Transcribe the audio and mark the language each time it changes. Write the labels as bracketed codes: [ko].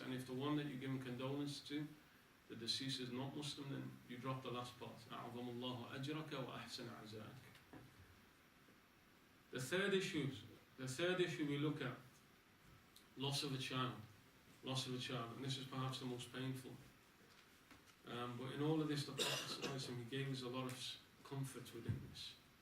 [en] And if the one that you give condolence to, the deceased is not Muslim, then you drop the last part. [ar] أعظم الله أجرك وأحسن عزاءك. [en] The third issue we look at, loss of a child. Loss of a child, and this is perhaps the most painful. But in all of this, the Prophet He gave us a lot of comfort within this.